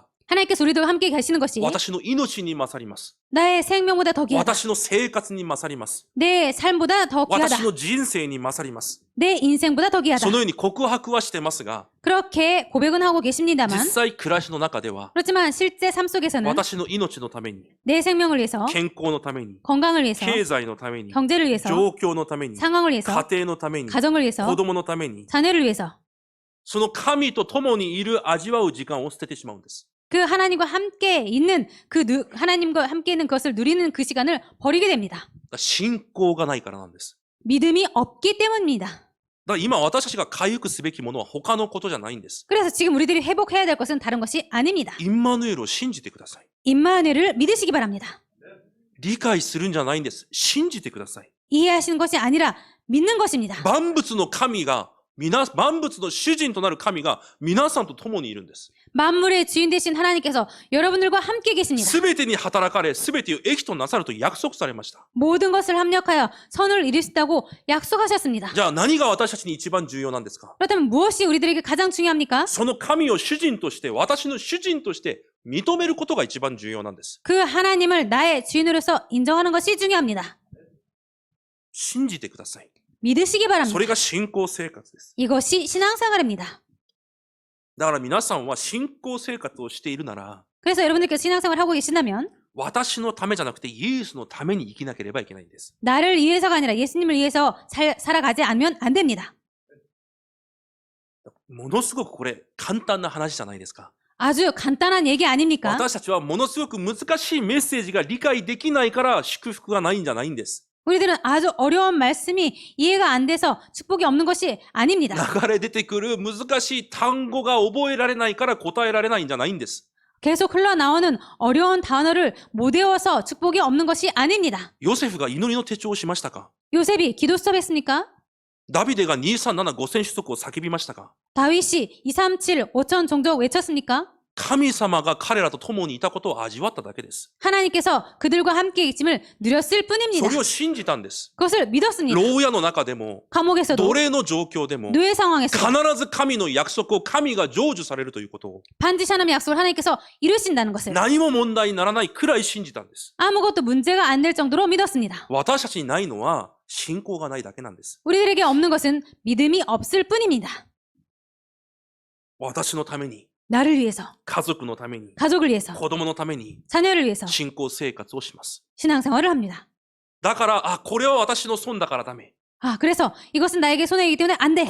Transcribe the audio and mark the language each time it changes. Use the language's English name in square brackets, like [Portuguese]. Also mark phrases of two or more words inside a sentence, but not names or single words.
[Korean] 하나님께서 우리들과 함께 계시는 것이 [Japanese] 私の命に勝ります。 [Korean] 나의 생명보다 더 귀하다. [Japanese] 私の生活に勝ります。 [Korean] 내 삶보다 더 귀하다. [Japanese] 私の人生に勝ります。 [Korean] 내 인생보다 더 귀하다. [Japanese] そのように告白はしてますが、 [Korean] 그렇게 고백은 하고 계십니다만 [Japanese] 実際暮らしの中では [Korean] 그렇지만 실제 삶 속에서는 [Japanese] 私の命のために、 [Korean] 내 생명을 위해서 [Japanese] 健康のために、 [Korean] 건강을 위해서 [Japanese] 経済のために、 [Korean] 경제를 위해서 [Japanese] 状況のために、 [Korean] 상황을 위해서 [Japanese] 家庭のために、 [Korean] 가정을 위해서 [Japanese] 子供のために、 [Korean] 자녀를 위해서 [Japanese] その神と共にいる味わう時間を捨ててしまうんです。 [Korean] 그 하나님과 함께 있는 하나님과 함께 있는 것을 누리는 그 시간을 버리게 됩니다. [Japanese] 信仰がないからなんです。 [Korean] 믿음이 없기 때문입니다. [Japanese] だから今私たちが回復すべきものは他のことじゃないんです。 [Korean] 그래서 지금 우리들이 회복해야 될 것은 다른 것이 아닙니다. [Japanese] インマヌエルを信じてください。 [Korean] 임마누엘을 믿으시기 바랍니다. [Japanese] 理解するんじゃないんです。信じてください。 [Korean] 이해하시는 것이 아니라 믿는 것입니다. [Japanese] 万物の神が、万物の主人となる神が皆さんと共にいるんです。 [Korean] 만물의 주인 되신 하나님께서 여러분들과 함께 계십니다. [Japanese] すべてに働かれ、すべてを益となさると約束されました。 [Korean] 모든 것을 합력하여 선을 이루시다고 약속하셨습니다. [Japanese] じゃあ何が私たちに一番重要なんですか？ [Korean] 그렇다면 무엇이 우리들에게 가장 중요합니까? [Japanese] その神を主人として、私の主人として認めることが一番重要なんです。 [Korean] 그 하나님을 나의 주인으로서 인정하는 것이 중요합니다. [Japanese] 信じてください。 [Korean] 믿으시기 [Japanese] そ [Korean] 바랍니다. [Japanese] れが信仰生活です。 [Korean] 이것이 신앙생활입니다. [Japanese] だから皆さんは信仰生活をしているなら、 [Korean] 그래서 여러분들께서 신앙생활을 하고 계신다면 [Japanese] 私のためじゃなくてイエスのために生きなければいけないんです。 [Korean] 나를 위해서가 아니라 예수님을 위해서 살아가지 않으면 안 됩니다. [Japanese] ものすごくこれ簡単な話じゃないですか。 [Korean] 아주 간단한 얘기 아닙니까? [Japanese] 私たちはものすごく難しいメッセージが理解できないから祝福がないんじゃないんです。 [Korean] 우리들은 아주 어려운 말씀이 이해가 안 돼서 축복이 없는 것이 아닙니다. [Japanese] 流れ出てくる難しい単語が覚えられないから答えられないんじゃないんです。 [Korean] 계속 흘러나오는 어려운 단어를 못 외워서 축복이 없는 것이 아닙니다. [Japanese] ヨセフが祈りの手帳をしましたか？ [Korean] 요셉이 기도 수업했습니까? [Japanese] ダビデが237 5000種族を叫びましたか？ [Korean] 다윗이 237 5천 종족 외쳤습니까? [Japanese] 神様が彼らと共にいたことを味わっただけです。 [Korean] 하나님께서 그들과 함께 있음을 누렸을 [Japanese] そ [Korean] 뿐입니다. [Japanese] れを信じたんです。 [Korean] 그것을 믿었습니다. [Japanese] 牢屋の中でも、 [Korean] 감옥에서도 [Japanese] 奴隷の状況でも、 [Korean] 노예 [Japanese] 必 [Korean] 상황에서도 [Japanese] ず神の約束を神が成就されるということを、 [Korean] 반드시 하나님의 약속을 하나님께서 이루신다는 것을 [Japanese] 何も問題にならないくらい信じたんです。 [Korean] 아무것도 문제가 안 될 정도로 믿었습니다. [Japanese] 私たちにないのは信仰がないだけなんです。 [Korean] 우리들에게 없는 것은 믿음이 없을 뿐입니다. [Japanese] 私のために、 [Korean] 나를 위해서, [Japanese] 家族のために、 [Korean] 가족을 위해서, [Japanese] 子供のために [Korean] 자녀를 위해서 [Japanese] 信仰生活をします。 [Korean] 신앙생활을 합니다. [Japanese] だから、これは私の損だからダメ。 [Korean] 그래서 이것은 나에게 손해이기 때문에 안 돼.